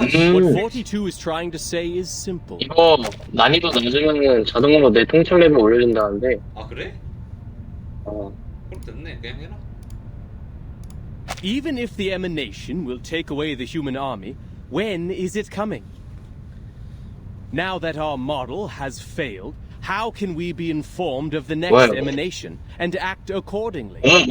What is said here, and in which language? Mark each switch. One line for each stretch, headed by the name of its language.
English: What 42 is trying to say is simple.
Korean: 이거 난이도 낮으면은 자동으로 내 통찰 레벨 올려준다는데. 아 그래? 그럼 됐네. 그냥 해라.
English: Even if the emanation will take away the human army, when is it coming? Now that our model has failed, how can we be informed of the next emanation and act accordingly?